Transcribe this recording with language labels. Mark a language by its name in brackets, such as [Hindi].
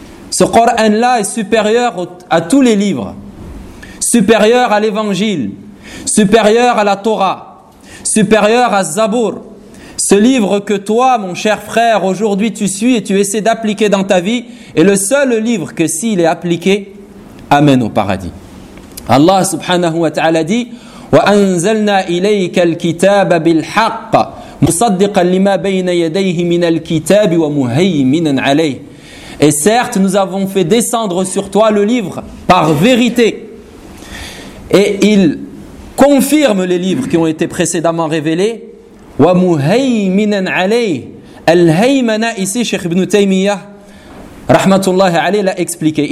[French] Ce Coran-là est supérieur à tous les livres, supérieur à l'Évangile, supérieur à la Torah, supérieur à Zabur. Ce livre que toi, mon cher frère, aujourd'hui tu suis et tu essaies d'appliquer dans ta vie, est le seul livre que s'il est appliqué, amène au paradis. Allah subhanahu wa ta'ala dit [Arabic] « وَأَنْزَلْنَا إِلَيْكَ الْكِتَابَ بِالْحَقَّ » مُصَدِّقًا لِمَا بَيْنَ يَدَيْهِ مِنَ الْكِتَابِ وَمُهَيْمِنًا عَلَيْهِ. [French] Et certes, nous avons fait descendre sur toi le livre par vérité. Et il confirme les livres qui ont été précédemment révélés. [Arabic] وَمُهَيْمِنًا عَلَيْهِ. [French] الْهَيْمَنَا, ici, Cheikh Ibn Taymiyyah, rahmatullah alayhi, l'a expliqué.